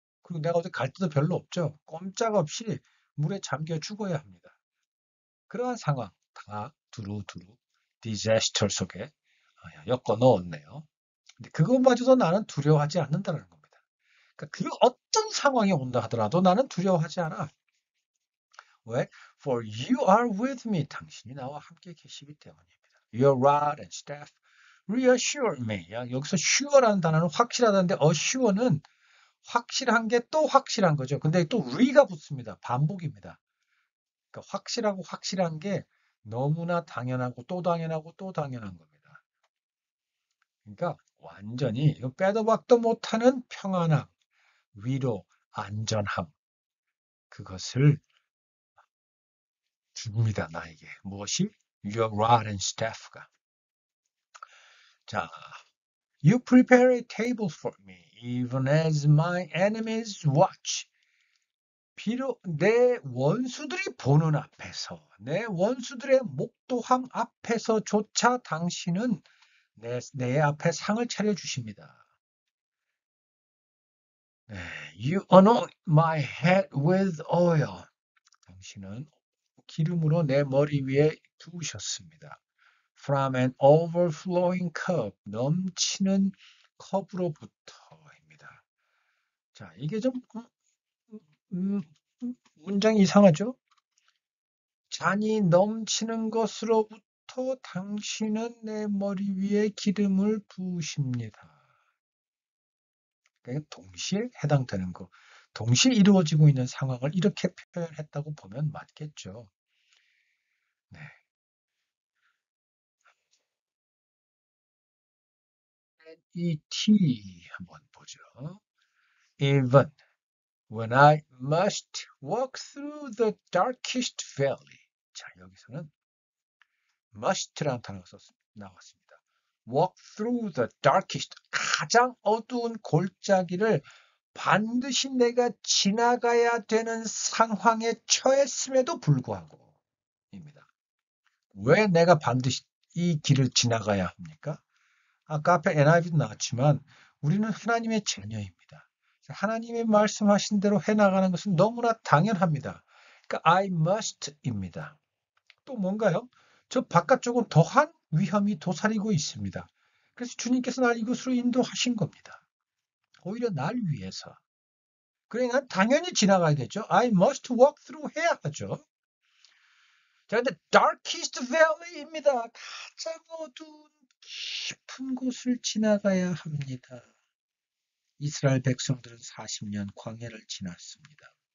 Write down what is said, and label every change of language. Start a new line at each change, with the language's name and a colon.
Korean: 그리고 내가 어디 갈 데도 별로 없죠. 꼼짝없이 물에 잠겨 죽어야 합니다. 그러한 상황 다 두루두루 디자스터 속에 엮어 넣었네요. 근데 그것마저도 나는 두려워하지 않는다는 겁니다. 그러니까 그 어떤 상황이 온다 하더라도 나는 두려워하지 않아. 왜?
English: For you are with me. 당신이 나와 함께 계시기 때문입니다. Your rod and staff reassure me.
Korean: 여기서 sure라는 단어는 확실하다는데 assure는 확실한 게 또 확실한 거죠. 근데 또 re가 붙습니다. 반복입니다. 그러니까 확실하고 확실한 게 너무나 당연하고 또 당연하고 또 당연한 겁니다. 그러니까 완전히 이거 빼도 박도 못하는 평안함, 위로, 안전함 그것을 줍니다. 나에게. 무엇이? Your rod and staff 가.
English: 자, You prepare a table for me, even as my enemies watch.
Korean: 비록 내 원수들이 보는 앞에서, 내 원수들의 목도함 앞에서조차 당신은 내 앞에 상을 차려주십니다.
English: 네, You anoint my head with oil.
Korean: 당신은 기름으로 내 머리 위에 두으셨습니다.
English: From an overflowing cup, 넘치는 컵으로부터입니다.
Korean: 자, 이게 좀 문장이 이상하죠? 잔이 넘치는 것으로부터 당신은 내 머리 위에 기름을 부으십니다. 그러니까 동시에 해당되는 거, 동시에 이루어지고 있는 상황을 이렇게 표현했다고 보면 맞겠죠. 네. 이 T 한번 보죠.
English: Even when I must walk through the darkest valley.
Korean: 자, 여기서는 must라는 단어가 나왔습니다. walk through the darkest, 가장 어두운 골짜기를 반드시 내가 지나가야 되는 상황에 처했음에도 불구하고 입니다. 왜 내가 반드시 이 길을 지나가야 합니까? 아까 앞에 NIV도 나왔지만 우리는 하나님의 자녀입니다. 하나님의 말씀하신 대로 해나가는 것은 너무나 당연합니다. 그러니까 I must 입니다. 또 뭔가요? 저 바깥쪽은 더한 위험이 도사리고 있습니다. 그래서 주님께서 날 이곳으로 인도하신 겁니다. 오히려 날 위해서. 그래, 난 당연히 지나가야겠죠.
English: I must walk through 해야 하죠.
Korean: 자, 근데 darkest valley 입니다. 가장 어두운 깊은 곳을 지나가야 합니다. 이스라엘 백성들은 40년 광야를 지났습니다.